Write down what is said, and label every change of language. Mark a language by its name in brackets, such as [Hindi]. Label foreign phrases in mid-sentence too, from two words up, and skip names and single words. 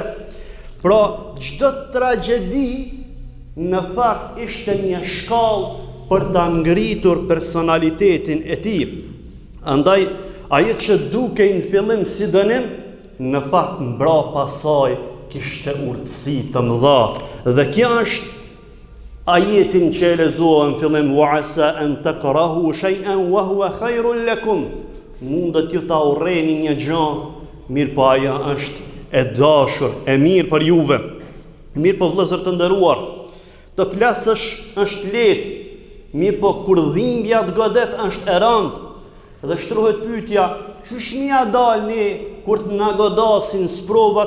[Albanian] Pra çdo tragjedi në fakt ishte një shkallë për ta ngritur personalitetin e tij. Andaj ajo që dukej në fillim si dënim, në fakt mbrapa saj kishte urtësi të mëdha. Dhe kjo është ajetin që e lexuam në fillim, [Arabic] وعسى أن تكرهوا شيئا وهو خير لكم. [Albanian] Mundet ju ta urreni një gjë, mirë po ajo është e dashur, e mirë për juve. Mirë po vëllezër të nderuar, të flasësh është lehtë, mirë po kur dhimbja të godet është e rëndë. Dhe shtrohet pyetja, çush mia dalni kur të na godasin sprovat?